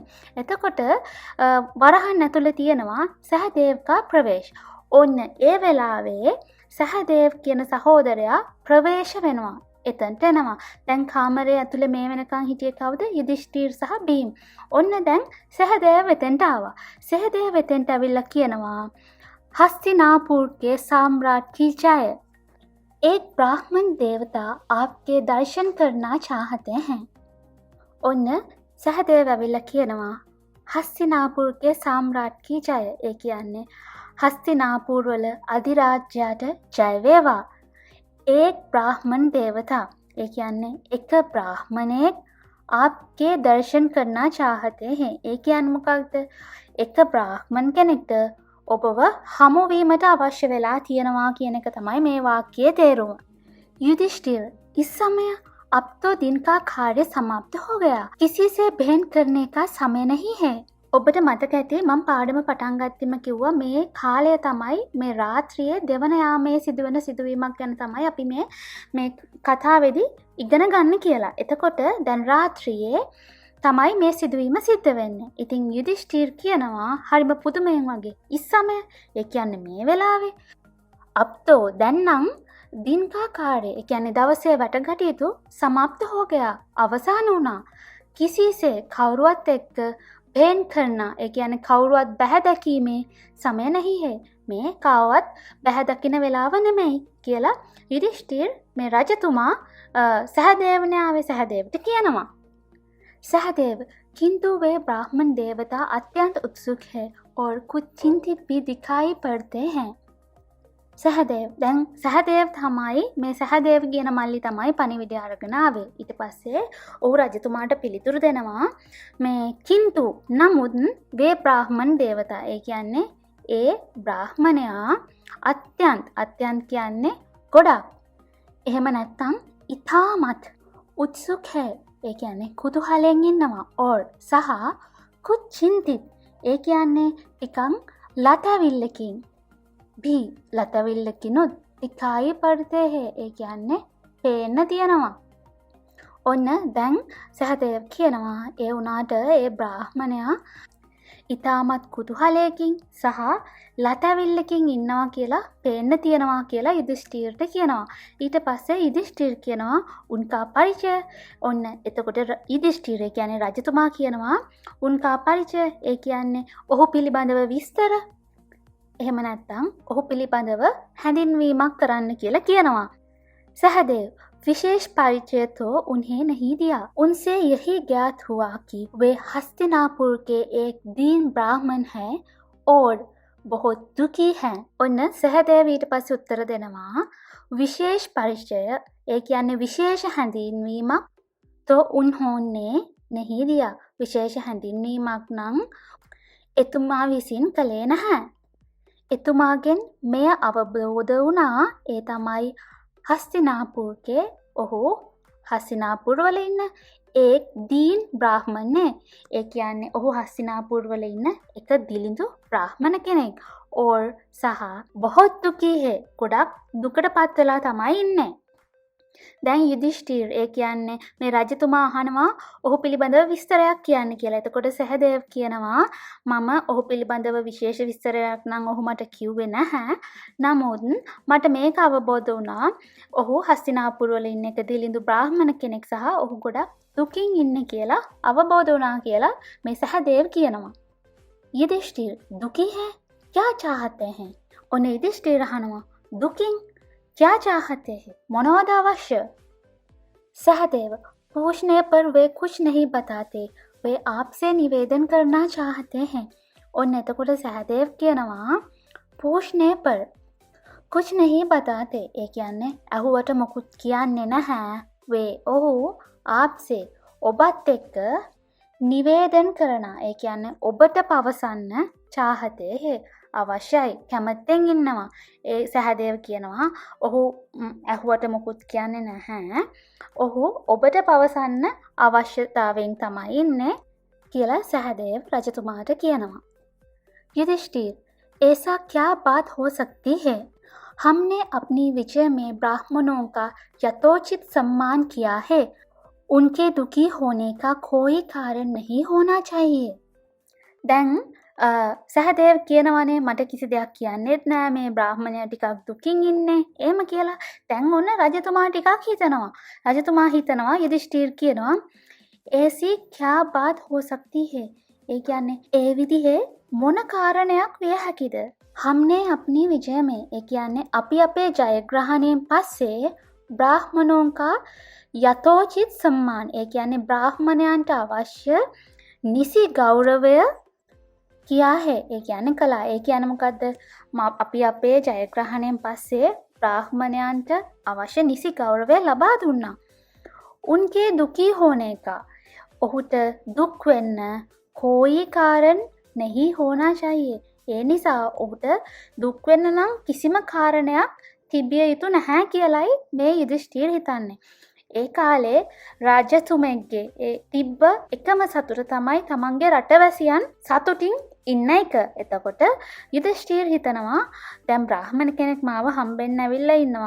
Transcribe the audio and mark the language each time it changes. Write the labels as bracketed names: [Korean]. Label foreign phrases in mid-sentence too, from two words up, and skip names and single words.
[Sinhala] එතකොට වරහන් ඇතුලේ තියෙනවා සහදේවකා ප්‍රවේශ. ඔන්න ඒ වෙලාවේ සහදේව කියන සහෝදරයා ප්‍රවේශ වෙනවා. එතනට එනවා. දැන් කාමරයේ ඇතුලේ මේ වෙනකන් හිටියේ කවුද? යුධිෂ්ඨිර සහ භීම. ඔන්න දැන් සහදේව එතනට ආවා. සහදේව එතනට ඇවිල්ලා කියනවා [Hindi] हस्तिनापुर के सम्राट की जय. एक ब्राह्मण देवता आपके दर्शन करना चाहते हैं. [Sinhala] ඔන්න සහදේව ඇවිල්ලා කියනවා [Hindi] हस्तिनापुर के सम्राट की जय. [Sinhala] ඒ කියන්නේ हस्तिनापुर වල අධිරාජ්‍යයට ජය වේවා. [Hindi] एक ब्राह्मण देवता ये [Sinhala] කියන්නේ එක බ්‍රාහ්මණයෙක් [Hindi] आपके दर्शन करना चाहते हैं. [Sinhala] ඒ කියන්නේ මොකක්ද? එක බ්‍රාහ්මණ කෙනෙක්ට ඔබව හමු වීමට අවශ්‍ය වෙලා තියෙනවා කියන එක තමයි මේ වාක්‍යයේ තේරුම. [Hindi] युधिष्ठिर, इस समय अब तो दिन का कार्य समाप्त हो गया. किसी से बहन करने का समय नहीं है. [Sinhala] ඔබට මතක ඇති මම පාඩම පටන් ගත්තෙම කිව්වා මේ කාලය තමයි මේ රාත්‍රියේ දෙවන යාමයේ සිදුවෙන සිදුවීමක් ගැන තමයි අපි මේ කතාවේදී ඉගෙන ගන්න කියලා. එතකොට දැන් රාත්‍රියේ තමයි මේ සිදුවීම සිද්ධ වෙන්නේ. ඉතින් යුධිෂ්ඨිර කියනවා හරිම පුදුමයෙන් වගේ. ඉස්සමය ඒ කියන්නේ මේ වෙලාවේ අප්තෝ දැන් නම් [Hindi] दिन का कार्य [Sinhala] ඒ කියන්නේ දවසේ වැඩකටයුතු [Hindi] समाप्त हो गया [Sinhala] අවසන් වුණා. [Hindi] किसी से [Sinhala] කවුරුවත් එක්ක [Hindi] भेन करना [Sinhala] ඒ කියන්නේ කවුරුවත් බැහැ දැකීමේ [Hindi] समय नहीं है. [Sinhala] මේ කවවත් බැහැ දකින වෙලාව නෙමෙයි කියලා යුධිෂ්ඨිර මේ රජතුමා සහදේවනේ ආවේ සහදේවට කියනවා. [Hindi] सहदेव, किंतु वे ब्राह्मण देवता अत्यंत उत्सुक है और कुछ चिंतित भी दिखाई पड़ते हैं. [Sinhala] සහදේව දැන් සහදේව තමයි මේ සහදේව කියන මල්ලි තමයි පණිවිඩය අරගෙන ආවේ. ඊට පස්සේ ඔහු රජතුමාට පිළිතුරු දෙනවා මේ කින්තු නමුත් [Hindi] वे ब्राह्मण देवता [Sinhala] ඒ කියන්නේ ඒ බ්‍රාහ්මණයා අත්‍යන්ත කියන්නේ ගොඩක්. එහෙම නැත්නම් ඉතාමත් උත්සුක है ඒ කියන්නේ කුතුහලයෙන් ඉන්නවා. or සහ [Hindi] कुछ चिंतित [Sinhala] ඒ කියන්නේ ටිකක් ලතවිල්ලකින් भी ලතවිල්ලකිනුත් [Hindi] दिखाई पड़ते हैं [Sinhala] ඒ කියන්නේ පේන්න තියෙනවා. ඔන්න දැන් සහදේව කියනවා ඒ උනාට ඒ බ්‍රාහ්මණයා ඉතාමත් කුතුහලයකින් සහ ලතවිල්ලකින් ඉන්නවා කියලා පේන්න තියෙනවා කියලා යුධිෂ්ඨිරට කියනවා. ඊට පස්සේ යුධිෂ්ඨිර කියනවා [Hindi] उनका परिचय. [Sinhala] ඔන්න එතකොට යුධිෂ්ඨිර කියන්නේ රජතුමා කියනවා [Hindi] उनका परिचय [Sinhala] ඒ කියන්නේ ඔහු පිළිබඳව විස්තර. එහෙම නැත්නම් ඔහු පිළිබඳව හැඳින්වීමක් කරන්න කියලා කියනවා. [Hindi] सहदेव विशेष परिचय तो उन्हें नहीं दिया. उनसे यही ज्ञात हुआ कि वे हस्तिनापुर के एक दीन ब्राह्मण हैं और बहुत दुखी हैं. [Sinhala] ඔන්න සහදේව ඊට පස්සේ උත්තර දෙනවා [Hindi] विशेष परिचय [Sinhala] ඒ කියන්නේ විශේෂ හැඳින්වීමක් [Hindi] तो उन्होंने नहीं दिया. [Sinhala] විශේෂ හැඳින්වීමක් නම් එතුමා විසින් කළේ නැහැ. එතුමාගෙන් මෙය අවබෝධ වුණා. ඒ තමයි हस्तिनापुर ඔහු हस्तिनापुर වල ඉන්න [Hindi] एक दीन ब्राह्मण [Sinhala] ඒ කියන්නේ ඔහු हस्तिनापुर වල ඉන්න එක දිලිඳු බ්‍රාහ්මණ කෙනෙක්. और සහ [Hindi] बहुत दुखी है [Sinhala] ගොඩක් දුකටපත් වෙලා තමයි ඉන්නේ. දැන් යුධිෂ්ඨිර ඒ කියන්නේ මේ රජතුමා අහනවා ඔහු පිළිබඳව විස්තරයක් කියන්න කියලා. එතකොට සහදේව කියනවා මම ඔහු පිළිබඳව විශේෂ විස්තරයක් නම් ඔහු මට කිව්වේ නැහැ. නමුත් මට මේක අවබෝධ වුණා ඔහු හස්තිනාපුර වල ඉන්න එක දිලිඳු බ්‍රාහ්මණ කෙනෙක් සහ ඔහු ගොඩක් දුකින් ඉන්නේ කියලා අවබෝධ වුණා කියලා මේ සහදේව කියනවා. [Hindi] युधिष्ठिर दुखी है क्या चाहते हैं. ඔන්න युधिष्ठिर [Sinhala] අහනවා දුකින් [Hindi] क्या चाहते हैं मनोद अवश्य. सहदेव पूछने पर वे कुछ नहीं बताते वे आपसे निवेदन करना चाहते हैं. [Sinhala] और එතකොට सहदेव කියනවා [Hindi] पूछने पर कुछ नहीं बताते [Sinhala] ඒ කියන්නේ අහුවට මොකුත් කියන්නේ නැහැ. वे ඔහු आपसे ඔබත් එක්ක නිවේදන් කරනවා ඒ කියන්නේ ඔබට පවසන්න [Hindi] चाहते हैं [Sinhala] අවශ්‍යයි කැමැත්තෙන් ඉන්නවා. ඒ සහදේව කියනවා ඔහු ඇහුවට මොකුත් කියන්නේ නැහැ. ඔහු ඔබට පවසන්න අවශ්‍යතාවයෙන් තමයි ඉන්නේ කියලා සහදේව රජතුමාට කියනවා. [Hindi] युधिष्ठिर ऐसा क्या बात हो सकती है. हमने अपनी विजय में ब्राह्मणों का यथोचित सम्मान किया है. उनके दुखी होने का कोई कारण नहीं होना चाहिए. [Sinhala] දැන් සහදේව කියනවනේ මට කිසි දෙයක් කියන්නෙත් නෑ මේ බ්‍රාහ්මණයා ටිකක් දුකින් ඉන්නේ එහෙම කියලා. දැන් ඔන්න රජතුමා ටිකක් හිතනවා. රජතුමා හිතනවා යුධිෂ්ඨිර කියනවා [Hindi] ऐसी क्या बात हो सकती है. [Sinhala] ඒ කියන්නේ ඒ විදිහේ මොන කාරණයක් විය හැකිද. [Hindi] हमने अपनी विजय में [Sinhala] ඒ කියන්නේ අපි අපේ ජයග්‍රහණයෙන් පස්සේ [Hindi] ब्राह्मणों का यथोचित सम्मान [Sinhala] ඒ කියන්නේ බ්‍රාහ්මණයන්ට අවශ්‍ය නිසි ගෞරවය [Hindi] किया है [Sinhala] ඒ කියන්නේ කළා. ඒ කියන්නේ මොකද්ද? අපි අපේ ජයග්‍රහණයෙන් පස්සේ බ්‍රාහ්මණයන්ට අවශ්‍ය නිසි ගෞරවය ලබා දුන්නා. [Hindi] उनके दुखी होने का [Sinhala] ඔහුට දුක් වෙන්න [Hindi] कोई कारण नहीं होना चाहिए. [Sinhala] ඒ නිසා ඔහුට දුක් වෙන්න නම් කිසිම කාරණයක් තිබිය යුතු නැහැ කියලයි මේ යුධිෂ්ඨිර හිතන්නේ. ඒ කාලේ රාජතුමෙක්ගේ ඒ තිබ්බ එකම සතුට තමයි තමන්ගේ රටවැසියන් සතුටින් ඉන්න එක. එතකොට යුධිෂ්ඨිර හිතනවා දැන් බ්‍රාහ්මණ කෙනෙක් මාව හම්බෙන්න ඇවිල්ලා ඉන්නවා.